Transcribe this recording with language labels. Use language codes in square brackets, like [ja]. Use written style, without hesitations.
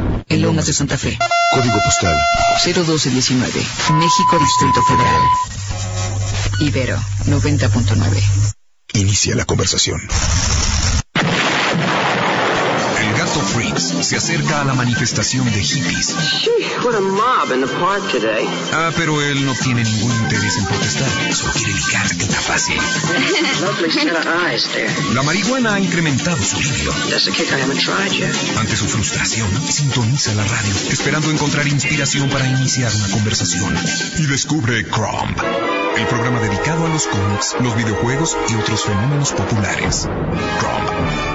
[es] En Lomas de Santa Fe. Código postal 01219. México, Distrito Federal. Ibero 90.9. Inicia la conversación. El gato Fritz se acerca a la manifestación de hippies. [en] Sheesh, what a mob in the park today. [es] Ah, pero él no tiene ningún interés en protestar. Solo quiere ligar de una fácil. [en] Lovely set of eyes there. [es] La marihuana ha incrementado su libido. [en] That's a kick I haven't tried yet. [es] Ante su frustración, sintoniza la radio, esperando encontrar inspiración para iniciar una conversación. Y descubre Crumb. El programa dedicado a los cómics, los videojuegos y otros fenómenos populares. [en] Chrome.